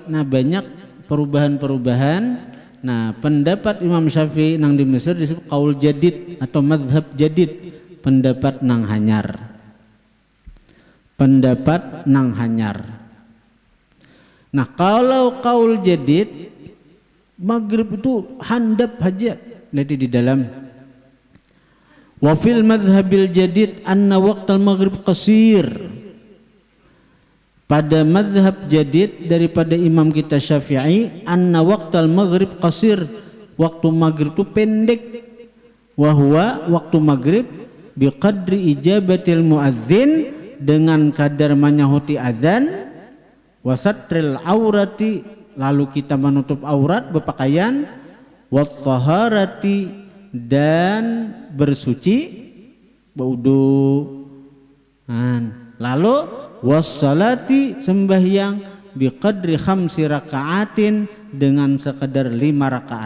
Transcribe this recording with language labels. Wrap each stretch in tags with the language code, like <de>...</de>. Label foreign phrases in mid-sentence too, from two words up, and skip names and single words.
<bjn>Nah, banyak perubahan-perubahan. Nah, pendapat Imam Syafi'i nang di Mesir disebut</bjn> <ar>قول جديد</ar> <bjn>atau</bjn> <ar>مذهب جديد,</ar> <bjn>pendapat nang hanyar. Pendapat nang hanyar. Nah, kalau</bjn> <ar>قول جديد,</ar> <bjn>maghrib itu handap aja.</bjn> <ar>Nanti di dalam وفي المذهب الجديد أن وقت المغرب قصير.</ar> <bjn>Pada</bjn> <ar>مذهب جديد</ar> <bjn>daripada imam kita Syafi'i,</bjn> <ar>أن وقت المغرب قصير,</ar> <bjn>waktu maghrib itu pendek.</bjn> <ar>وهو</ar> <bjn>waktu maghrib</bjn> <ar>بقدر إجابة المؤذن,</ar> <bjn>dengan kadar menyahuti azan,</bjn> <ar>وستر العورة,</ar> <bjn>lalu kita menutup aurat berpakaian,</bjn> <ar>والطهارة,</ar> <bjn>dan bersuci berwudu, lalu wassalati, sembahyang,</bjn> <ar>بقدر 5 ركعات,</ar> <bjn>dengan sekedar 5 rakaat.</bjn>